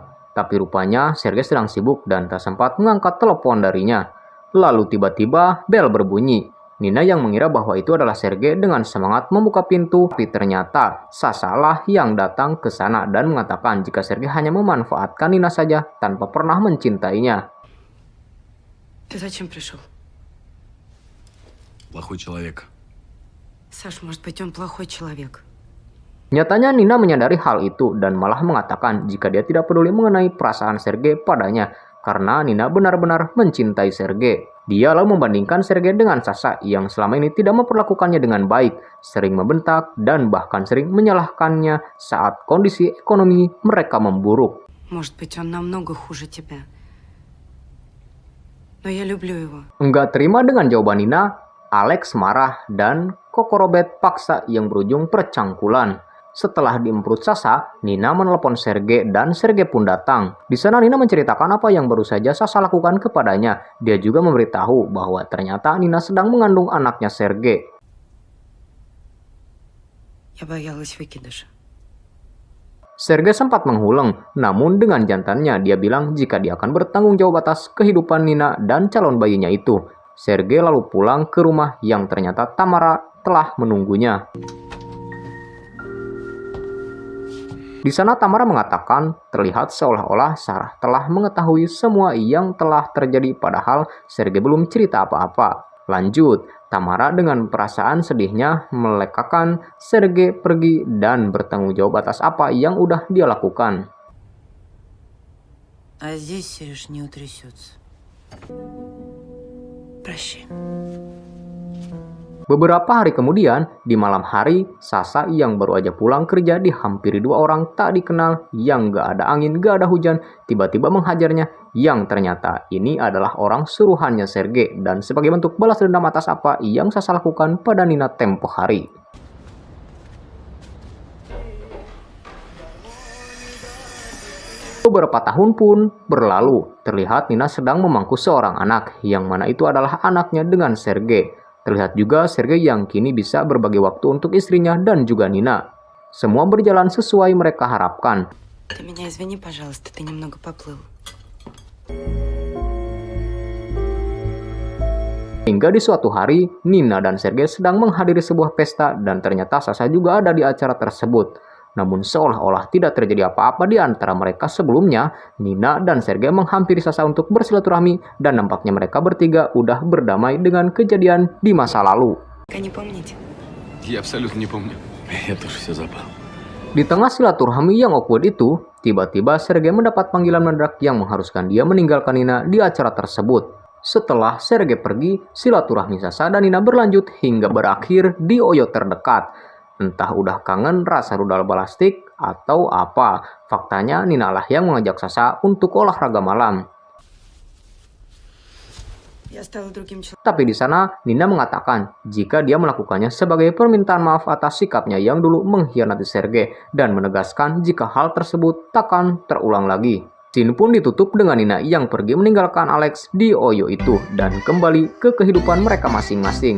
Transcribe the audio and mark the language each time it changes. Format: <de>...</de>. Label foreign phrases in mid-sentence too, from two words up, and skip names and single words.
<id>Tapi rupanya Sergei sedang sibuk dan tak sempat mengangkat telepon darinya. Lalu tiba-tiba bel berbunyi. Nina yang mengira bahwa itu adalah Sergei dengan semangat membuka pintu, tapi ternyata Sasha yang datang ke sana dan mengatakan jika Sergei hanya memanfaatkan Nina saja tanpa pernah mencintainya.</id> <ru>Ты зачем пришел? Плохой человек. Саш, может быть, он плохой человек.</ru> <id>Nyatanya Nina menyadari hal itu dan malah mengatakan jika dia tidak peduli mengenai perasaan Sergei padanya karena Nina benar-benar mencintai Sergei. Dia lalu membandingkan Sergei dengan Sasha yang selama ini tidak memperlakukannya dengan baik, sering membentak dan bahkan sering menyalahkannya saat kondisi ekonomi mereka memburuk.</id> <ru>Может быть, он намного хуже тебя. Но я люблю его.</ru> <id>Enggak terima dengan jawaban Nina, Alex marah dan Kokorobet paksa yang berujung percangkulan. Setelah diemprut Sasha, Nina menelepon Sergei dan Sergei pun datang. Di sana Nina menceritakan apa yang baru saja Sasha lakukan kepadanya. Dia juga memberitahu bahwa ternyata Nina sedang mengandung anaknya Sergei.</id> <ru>Я боялась выкидыша.</ru> <id>Sergei sempat menghuleng, namun dengan jantannya dia bilang jika dia akan bertanggung jawab atas kehidupan Nina dan calon bayinya itu. Sergei lalu pulang ke rumah yang ternyata Tamara telah menunggunya. Di sana Tamara mengatakan terlihat seolah-olah Sarah telah mengetahui semua yang telah terjadi padahal Sergei belum cerita apa-apa. Lanjut, Tamara dengan perasaan sedihnya melekakan Sergei pergi dan bertanggung jawab atas apa yang udah dia lakukan.</id> <ru>А здесь, Сереж, не утрясется. Прощай.</ru> <id>Beberapa hari kemudian, di malam hari, Sasha yang baru aja pulang kerja dihampiri dua orang tak dikenal yang gak ada angin, gak ada hujan, tiba-tiba menghajarnya, yang ternyata ini adalah orang suruhannya Sergei dan sebagai bentuk balas dendam atas apa yang Sasha lakukan pada Nina tempo hari. Beberapa tahun pun berlalu, terlihat Nina sedang memangku seorang anak, yang mana itu adalah anaknya dengan Sergei. Terlihat juga Sergei yang kini bisa berbagi waktu untuk istrinya dan juga Nina. Semua berjalan sesuai mereka harapkan.</id> <ru>Ты меня извини, пожалуйста, ты немного поплыл.</ru> <id>Hingga di suatu hari, Nina dan Sergei sedang menghadiri sebuah pesta dan ternyata Sasha juga ada di acara tersebut. Namun seolah-olah tidak terjadi apa-apa di antara mereka sebelumnya, Nina dan Sergei menghampiri Sasha untuk bersilaturahmi dan nampaknya mereka bertiga udah berdamai dengan kejadian di masa lalu.</id> <ru>Не помните? Я абсолютно не помню. Я тоже все забыл.</ru> <id>Di tengah silaturahmi yang awkward itu, tiba-tiba Sergei mendapat panggilan mendadak yang mengharuskan dia meninggalkan Nina di acara tersebut. Setelah Sergei pergi, silaturahmi Sasha dan Nina berlanjut hingga berakhir di Oyo terdekat. Entah udah kangen rasa rudal balastik atau apa. Faktanya Nina lah yang mengajak Sasha untuk olahraga malam.</id> <ru>Я стала другим человеком.</ru> <id>Tapi di sana Nina mengatakan jika dia melakukannya sebagai permintaan maaf atas sikapnya yang dulu mengkhianati Sergei dan menegaskan jika hal tersebut takkan terulang lagi. Scene pun ditutup dengan Nina yang pergi meninggalkan Alex di Oyo itu dan kembali ke kehidupan mereka masing-masing.</id>